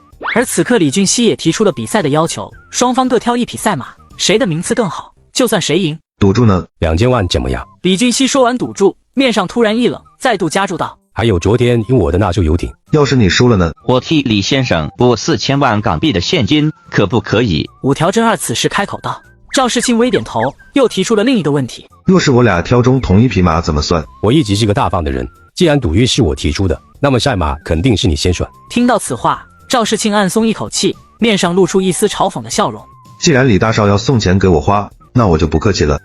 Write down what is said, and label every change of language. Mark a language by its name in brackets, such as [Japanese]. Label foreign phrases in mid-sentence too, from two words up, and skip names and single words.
[Chinese] 而此刻李俊熙也提出了比賽的要求，雙方各挑一匹賽馬，誰的名次更好，就算誰贏。賭注呢？2000萬怎麼樣？李俊熙說完賭注，面上突然一冷，再度加注道： 還有昨天赢我的那艘遊艇，要是你輸了呢？我替李先生拨4000萬港幣的现金，可不可以？5条真二此时開口道。趙世慶微點頭，又提出了另一個問題： 若是我倆挑中同一匹馬怎麼算？我一直是個大方的人，既然賭約是我提出的，那麼賽馬肯定是你先選。聽到此話，趙世慶暗鬆一口氣，面上露出一絲嘲諷的笑容。既然李大少要送錢給我花，那我就不客氣了。